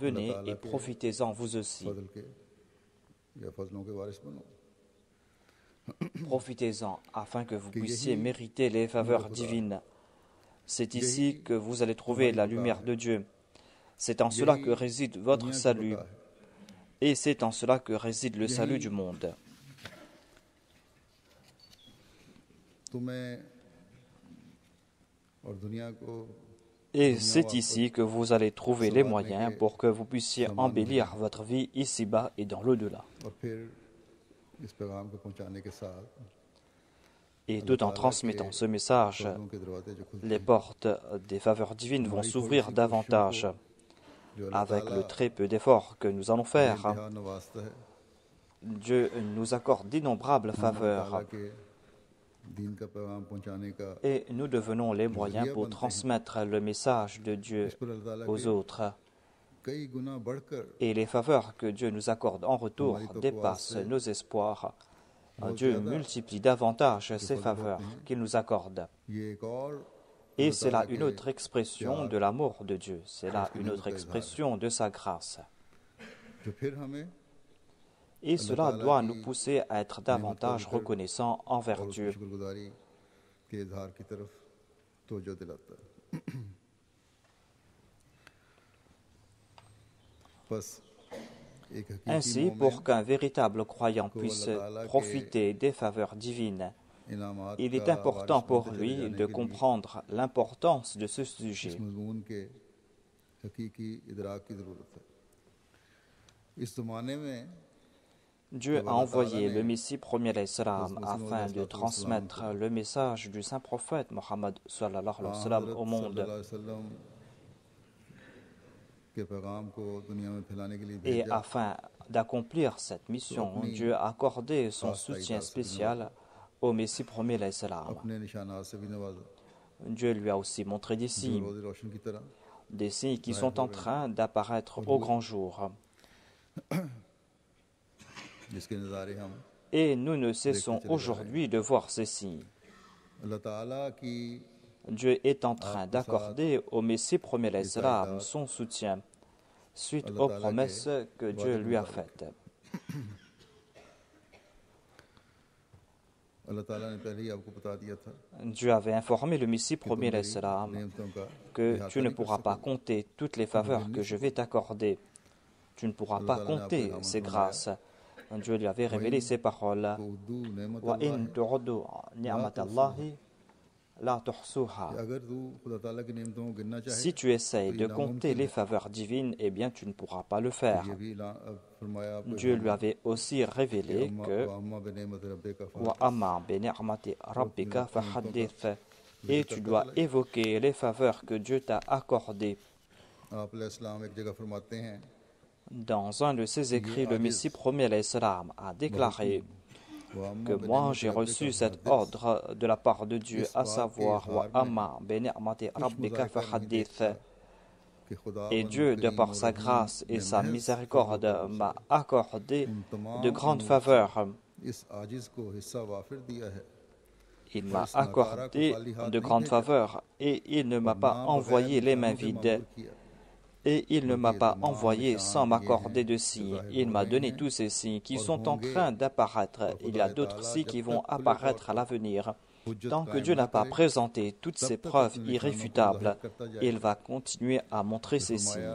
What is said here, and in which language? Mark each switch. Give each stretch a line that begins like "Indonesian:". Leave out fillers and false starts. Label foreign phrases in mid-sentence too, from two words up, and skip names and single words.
French: Venez et profitez-en vous aussi. Profitez-en afin que vous puissiez mériter les faveurs divines. C'est ici que vous allez trouver la lumière de Dieu. C'est en cela que réside votre salut. Et c'est en cela que réside le salut du monde.
Urdu: تمہیں اور دنیا کو
French: Et c'est ici que vous allez trouver les moyens pour que vous puissiez embellir votre vie ici-bas et dans l'au-delà.
Urdu: اور پھر اس پیغام کو پہنچانے کے ساتھ
French: Et tout en transmettant ce message,
Urdu: فضلوں کے دروازے جو کھلتے
French: les portes des faveurs divines vont s'ouvrir davantage.
Urdu: جو اللہ
French: Avec
Urdu: ताला
French: le très peu d'efforts que nous allons faire,
Urdu: انتہا نوازتا ہے
French: Dieu nous accorde d'innombrables
Urdu: अल्लाह
French: faveurs
Urdu: تعالیٰ کے دین کا پیغام پہنچانے کا
French: et nous devenons les moyens pour transmettre le message de Dieu
Urdu: اس پر اللہ تعالیٰ
French: aux
Urdu: के
French: autres.
Urdu: کئی گنا بڑھ کر
French: Et les faveurs que Dieu nous accorde en retour dépassent nos espoirs. Dieu multiplie davantage ces faveurs qu'il nous accorde.
Urdu: یہ ایک اور
French: Et c'est là une autre expression de l'amour de Dieu. C'est là une autre expression de sa grâce.
Urdu: جو پھر ہمیں
French: Et cela doit nous pousser à être davantage reconnaissants envers
Urdu: और
French: Dieu.
Urdu: شکرگزاری کے اظہار کی طرف توجہ دلاتا ہے بس ایک حقیقی
French: Ainsi,
Urdu: मोमिन
French: pour qu'un véritable croyant puisse profiter des faveurs divines,
Urdu: इनामात
French: il est
Urdu: का
French: important
Urdu: वारिस
French: pour
Urdu: بنتے چلے
French: lui
Urdu: जाने
French: de
Urdu: کے لیے
French: comprendre l'importance de ce sujet.
Urdu: اس مضمون کے حقیقی ادراک کی ضرورت ہے اس زمانے میں
French: Dieu a envoyé le Messie premier l'Islam afin de transmettre le message du saint prophète Mohammed
Arabic: صلى الله عليه وسلم
French: au monde.
Arabic: صلى الله عليه وسلم
Urdu: کے پیغام کو دنیا میں پھیلانے کے لیے
French: Et
Urdu: भेजा
French: afin d'accomplir cette mission, Dieu a accordé son soutien spécial au Messie premier l'Islam.
Urdu: اپنے نشانات سے بھی نوازا
French: Dieu lui a aussi montré des
Urdu: जो
French: signes,
Urdu: روز روشن کی طرح
French: des signes qui sont en train d'apparaître au grand jour.
Urdu: جس کے نظارے ہم
French: Et nous ne cessons aujourd'hui de voir ces signes.
Urdu: اللہ تعالیٰ کی
French: Dieu est en train d'accorder au Messie premier l'Islam son soutien suite aux promesses que Dieu lui a faites.
Urdu: اللہ تعالیٰ نے پہلے ہی آپ کو بتا دیا تھا
French: Dieu avait informé le Messie
Urdu: کہ تم
French: premier
Urdu: मेरी
French: l'Islam
Urdu: نعمتوں کا
French: que
Urdu: इहाता
French: tu ne
Urdu: نہیں کر
French: pourras pas
Urdu: सकोगे।
French: compter toutes les faveurs que je vais t'accorder. Tu ne pourras pas compter ces grâces. Dieu lui avait révélé ces paroles.
Arabic: تعدوا نعمة وَإِن تُعُدُّوا نِعْمَةَ اللَّهِ لَا تُحْصُوهَا.
Urdu: اگر تو خدا تعالیٰ کی نعمتوں کو گننا چاہے
French: Si tu essayes de compter les faveurs divines, eh bien tu ne pourras pas le faire.
Urdu: یہ بھی فرمایا آپ کو
French: Dieu lui avait aussi révélé que
Arabic: أما بنعمة ربك وَأَمَّا بِنِعْمَةِ رَبِّكَ فَحَدِّثْ.
French: Et tu dois évoquer les faveurs que Dieu t'a accordées.
Urdu: آپ علیہ السلام ایک جگہ فرماتے ہیں
French: Dans un de ses écrits, le Messie premier l'Islam a déclaré que moi j'ai reçu cet ordre de la part de Dieu, à savoir
Arabic: وَأَمَّا بِنِعْمَةِ رَبِّكَ فَحَدِّثْ.
Urdu: کہ خدا
French: Et Dieu, de par sa grâce et sa miséricorde, m'a accordé de grandes faveurs.
Urdu: اس عاجز کو حصہ وافر دیا ہے
French: Il m'a accordé de grandes faveurs et il ne m'a pas envoyé les mains vides. Et il ne m'a pas envoyé sans m'accorder de signes. Il m'a donné tous ces signes qui sont en train d'apparaître. Il y a d'autres signes qui vont apparaître à l'avenir. Tant que Dieu n'a pas présenté toutes ces preuves irréfutables, il va continuer à montrer ces signes.